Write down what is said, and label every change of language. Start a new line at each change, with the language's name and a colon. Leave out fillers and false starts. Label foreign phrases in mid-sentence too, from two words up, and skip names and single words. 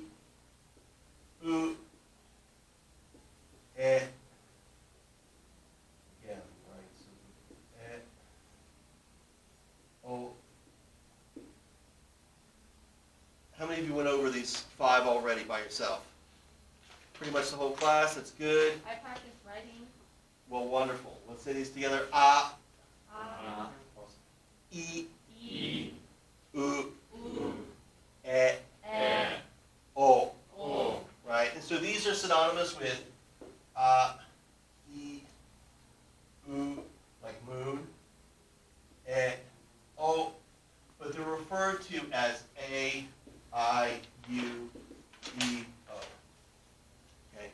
English: I, U, E, again, right, so E, O. How many of you went over these 5 already by yourself? Pretty much the whole class, that's good. I practice writing. Well, wonderful. Let's say these together. A, I, I, I, U, U, E, E, O. O. Right? And so these are synonymous with I, U, like moon, E, O, but they're referred to as A, I, U, E, O. Okay?